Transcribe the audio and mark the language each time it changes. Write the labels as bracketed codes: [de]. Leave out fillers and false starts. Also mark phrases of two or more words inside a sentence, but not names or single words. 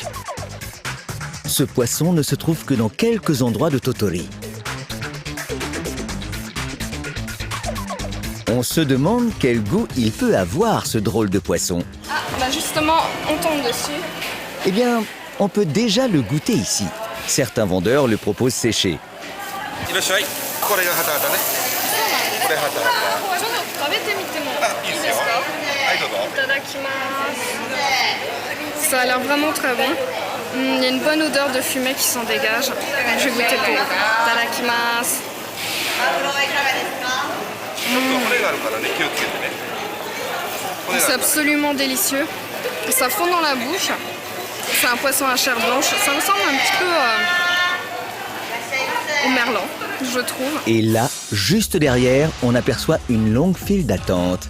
[fr] Ce poisson ne se trouve que dans quelques endroits de Tottori. On se demande quel goût il peut avoir, ce drôle de poisson. Ah, bah justement, on tombe dessus. Eh bien, on peut déjà le goûter ici. Certains vendeurs le proposent séché. [ja] いらっしゃい。これがハタハタね。これハタハタ。ちょっと食べてみてもいいですか？はいどうぞ。 [fr] いただきます。Ça a l'air vraiment très bon. Il y a une bonne odeur de fumée qui s'en dégage. Je vais goûter pour. Itadakimasu. [ja] ちょっと骨があるからね気をつけてね。 [fr] C'est absolument délicieux. Ça fond dans la bouche. C'est un poisson à chair blanche. Ça ressemble un petit peu au merlan, je trouve. Et là, juste derrière, on aperçoit une longue file d'attente.